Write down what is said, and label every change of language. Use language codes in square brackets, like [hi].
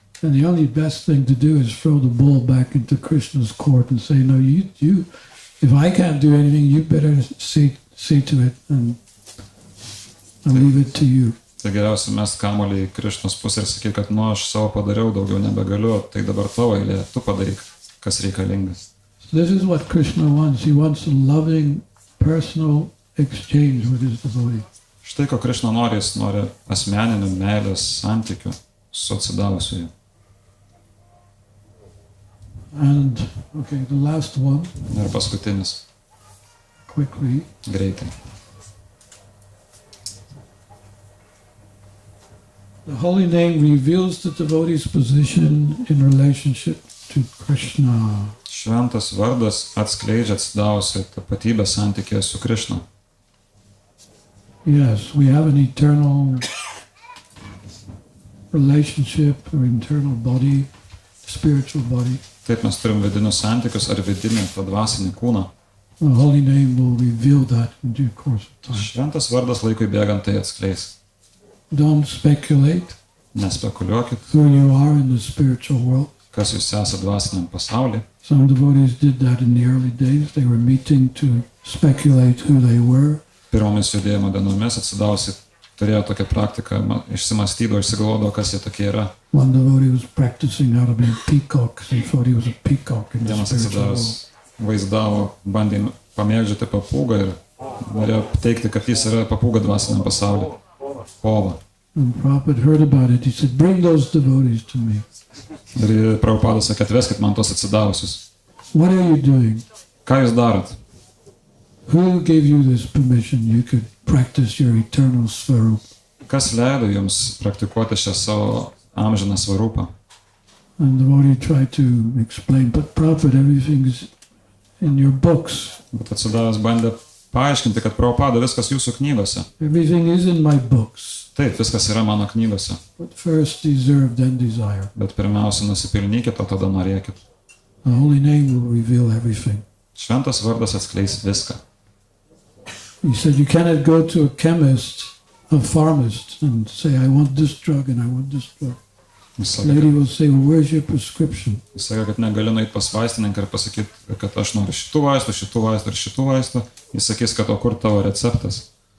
[en] then the only best thing to do is throw the ball back into Krishna's court and say, no, you if I can't do anything, you better see to it and leave it to you. [lt] tai geriausia mest kamuolį į Krišnos pusę ir sakyti, kad aš savo padariau, daugiau nebegaliu, tai dabar tavo eilė, tu padaryk, kas reikalingas. [en] So this is what Krishna wants. He wants a loving, personal exchange with his devotee. [lt] Štai ko Krišna nori, jis nori asmeninių meilės santykių su atsidavusiu. [en] And, okay, the last one, [lt] Ir paskutinis, [en] quickly. [lt] greitai. [en] The holy name reveals the devotee's position in relationship to Krishna. [lt] Šventas vardas atskleidžia atsidavusią tapatybę santykėje su Krišna. [en] Yes, we have an eternal relationship or internal body, spiritual body. [lt] Taip mes turim vidinius santykius ar vidinį tą dvasinį kūną. [en] The holy name will reveal that in due course of time. [lt] Šventas vardas laikui bėgant tai atskleis. [en] Don't speculate [lt] Nespekuliuokit, [en] who you are in the spiritual world. [lt] kas jūs esate dvasiniam pasaulyje. [en] Some devotees did that in the early days. They were meeting to speculate who they were. [lt] Pirmomis judėjimo dienomis atsidavusi turėjo tokią praktiką, išsimastydavo, išsigalvodavo, kas jie tokie yra. [en] One devotee was practicing how to be a peacock. He thought he was a peacock in the [lt] Vienas [en] spiritual [lt] atsidavęs [en] world. [lt] vaizdavo, bandė pamėgdžioti papūgą ir norėjo teikti, kad jis yra papūga dvasiniam pasauliu. Pova. [en] And Prabhupada heard about it. He said, "Bring those devotees to me." [lt] Ir Prabhupadas sakė, atveskit man tos atsidavusius. [en] What are you doing? [lt] Ką jūs darot? [en] Who gave you this permission? You could practice your eternal svarupa. [lt] Kas leido jums praktikuoti šią savo amžiną svarupą? [en] And the devotee tried to explain, but Prabhupada, everything is in your books. [lt] Bet atsidavęs bandė paaiškinti, kad Prabhupada viskas jūsų knygose. [en] Everything is in my books. [lt] Taip, viskas yra mano knygose. [en] But first deserve, then desire. [lt] Bet pirmiausia, nusipelnykit, o tada norėkit. [en] The holy name will reveal everything. [lt] Šventas vardas atskleis viską. [en] He said, you cannot go to a chemist, a pharmacist, and say, I want this drug and I want this drug. [lt] Jis [en] The lady will say, well, where's your prescription? [lt] sakė, kad negaliu nueiti pas vaistininką ir pasakyti, kad aš noriu šitų vaistų ir šitų vaistų. Jis sakys, kad o kur tavo receptas?